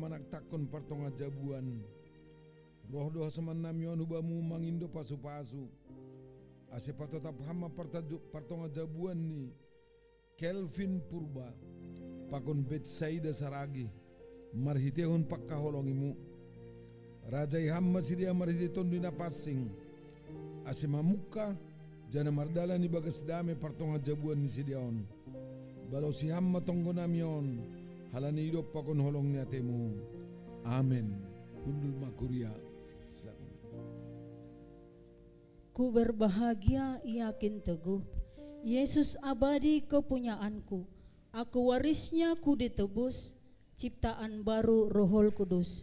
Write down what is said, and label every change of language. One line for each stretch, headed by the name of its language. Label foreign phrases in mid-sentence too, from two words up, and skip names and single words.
Batak Simalungun: managtakon partonga jabuan, roh doha saman nami on hubamu mangindo pasu-pasu, ase patotap hama partonga jabuan ni Kelvin Purba, pakon Betsaida Saragi, marhitehon pagkaholongimu, rajay hamma sidia marhiti tondo na passing, ase mamuka, jana mardala ni bagas dame partonga jabuan ni sidiaon. Balau si hamma tonggo namion, halani idop pakon holong ni atemu. Amen. Kundul makuria.
Indonesian: Ku berbahagia yakin teguh, Yesus abadi kepunyaanku, aku warisnya ku ditebus, ciptaan baru Rohul Kudus.